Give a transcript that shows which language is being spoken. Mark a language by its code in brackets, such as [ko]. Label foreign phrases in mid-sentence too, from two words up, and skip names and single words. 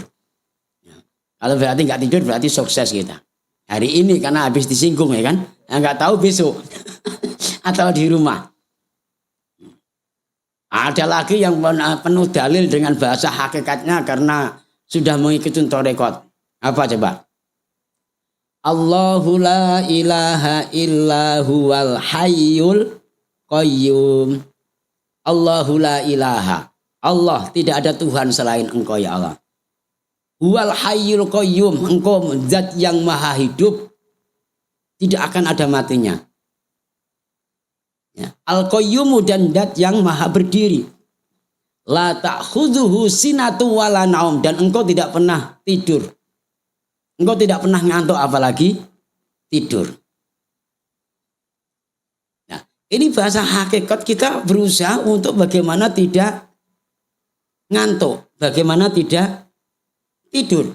[id] Kalau berarti nggak tidur berarti sukses kita. Hari ini karena habis disinggung ya kan. Nggak tahu besok. Atau di rumah. Ada lagi yang penuh dalil dengan bahasa hakikatnya karena sudah mengikuti tarekat. Apa coba? [ar] الله لا إله إلا هو الحي القيوم. الله لا إله. [id] Allah tidak ada Tuhan selain engkau ya Allah. [ar] هو الحي القيوم. [id] Engkau zat yang maha hidup. Tidak akan ada matinya. Ya. Al-qayyumu dan zat yang maha berdiri. [ar] لا تأخذه سنة ولا نوم. [id] Dan engkau tidak pernah tidur. Engkau tidak pernah ngantuk apalagi tidur. Ini bahasa hakikat kita berusaha untuk bagaimana tidak ngantuk. Bagaimana tidak tidur.